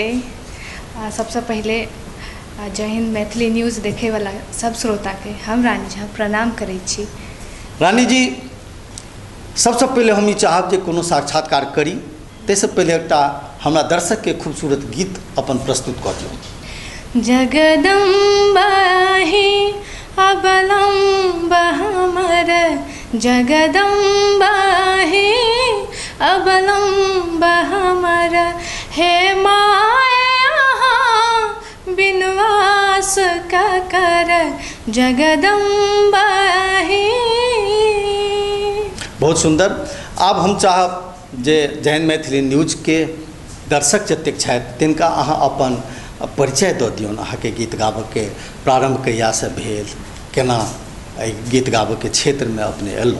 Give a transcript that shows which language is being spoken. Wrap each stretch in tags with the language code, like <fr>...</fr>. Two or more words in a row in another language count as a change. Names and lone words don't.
<mai>सबसे पहले जय हिंद मैथिली न्यूज़ देखे वाला सब श्रोता के हम रानी झा प्रणाम करै छी। रानी जी, सबसे पहले हम ई चाहब जे कोनो साक्षात्कार करी, ताहिसँ पहले एकटा हमरा दर्शक के खूबसूरत गीत अपन प्रस्तुत कऽ दियौ। जगदम्बा ही अवलंबा हमर, जगदम्बा ही अवलंबा हमर, हे बिनवास का कर जगदम्बा ही। बहुत सुंदर। आब हम चाहब जे जैन मैथिली न्यूज के दर्शक जतेक छथि तिनका अहाँ अपन परिचय दऽ दियौन। अहाँके गीत गाबऽके प्रारंभ कहियासँ भेल, केना एहि गीत गाबऽके क्षेत्रमे अपने एलहुँ?</mai>